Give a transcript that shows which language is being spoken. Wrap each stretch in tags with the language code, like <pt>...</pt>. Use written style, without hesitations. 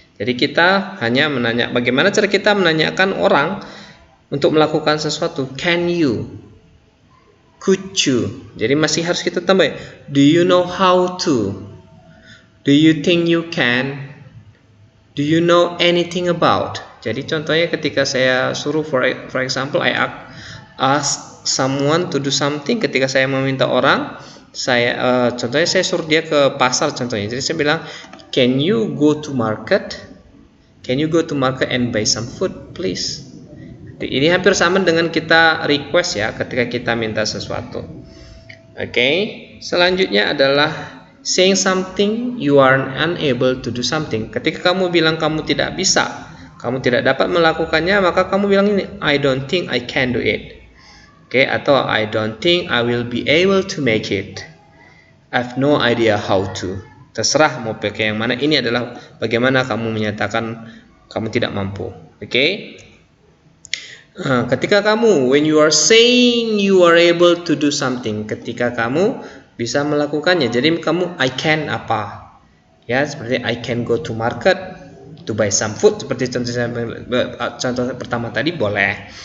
<id>Jadi kita hanya menanya, bagaimana cara kita menanyakan orang untuk melakukan sesuatu.</id> <en>Can you? Could you?</en> <id>Jadi masih harus kita tambah.</id> <en>Do you know how to? Do you think you can? Do you know anything about?</en> <id>Jadi contohnya ketika saya suruh,</id> <en>for example, I ask someone to do something.</en> <id>Ketika saya meminta orang, contohnya saya suruh dia ke pasar contohnya. Jadi saya bilang,</id> <en>can you go to market? Can you go to market and buy some food, please?</en> <id>Ini hampir sama dengan kita request ya, ketika kita minta sesuatu. Oke, selanjutnya adalah</id> <en>saying something you are unable to do something.</en> <id>Ketika kamu bilang kamu tidak bisa, kamu tidak dapat melakukannya, maka kamu bilang ini,</id> <en>I don't think I can do it.</en> <id>Oke, atau</id> <en>I don't think I will be able to make it. I have no idea how to.</en> <id>Terserah mau pakai yang mana. Ini adalah bagaimana kamu menyatakan kamu tidak mampu. Oke. Ketika kamu,</id> <en>when you are saying you are able to do something,</en> <id>ketika kamu bisa melakukannya. Jadi kamu</id> <en>I can apa? Ya, seperti I can go to market to buy some food,</en> <id>seperti contoh pertama tadi boleh.</id>